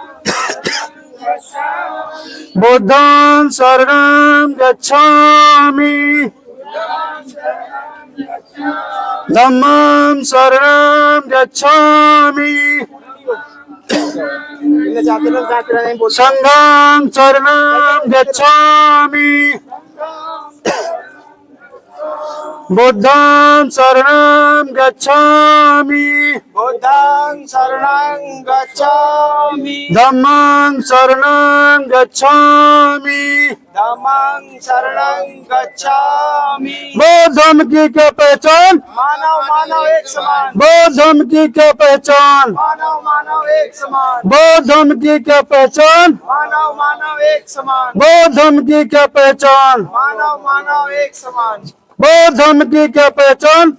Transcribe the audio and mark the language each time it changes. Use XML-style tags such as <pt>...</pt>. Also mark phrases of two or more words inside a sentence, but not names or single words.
<pi>बुद्धं शरणं गच्छामि, धम्मं शरणं गच्छामि, संघं शरणं गच्छामि, बुद्धं शरणं गच्छामि, बुद्धं शरणं गच्छामि, धम्मं शरणं गच्छामि। धम्मं शरणं गच्छामि।</pi> <hi>बौद्ध धर्म की क्या पहचान, मानव मानव एक समान, बौद्ध धर्म की क्या पहचान, मानव मानव एक समान, बौद्ध धर्म की क्या पहचान, मानव मानव एक समान, बौद्ध धर्म की क्या पहचान, मानव मानव एक समान, बौद्ध धर्म की क्या पहचान।</hi>